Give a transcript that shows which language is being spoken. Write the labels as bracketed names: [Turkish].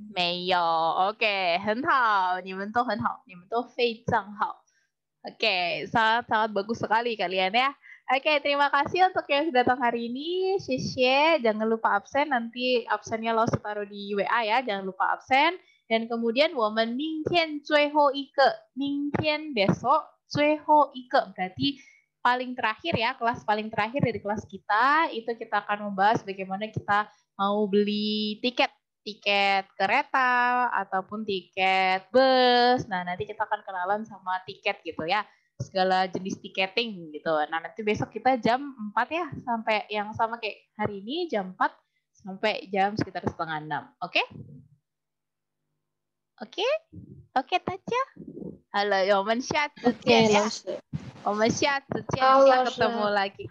[Chinese] 没有 OK 很好 你们都很好 你们都非常好 [Indonesian] Oke, sangat-sangat bagus sekali kalian ya. Oke, terima kasih untuk yang sudah datang hari ini. Xie, jangan lupa absen. Nanti absennya lo taruh di WA ya. Jangan lupa absen. Dan kemudian, [Chinese] 我们明天最后一个. [Indonesian] 明天 besok [Chinese] 最后一个 [Indonesian] berarti paling terakhir ya, kelas paling terakhir dari kelas kita. Itu kita akan membahas bagaimana kita mau beli tiket kereta ataupun tiket bus. Nah, nanti kita akan kenalan sama tiket gitu ya. Segala jenis tiketing gitu. Nah, nanti besok kita jam 4 ya, sampai yang sama kayak hari ini jam 4 sampai jam sekitar 5:30. Oke? Oke? Oke, Tacha? [Chinese] Halo, 我们下次见呀。我们下次见， [Indonesian] kita ketemu lagi.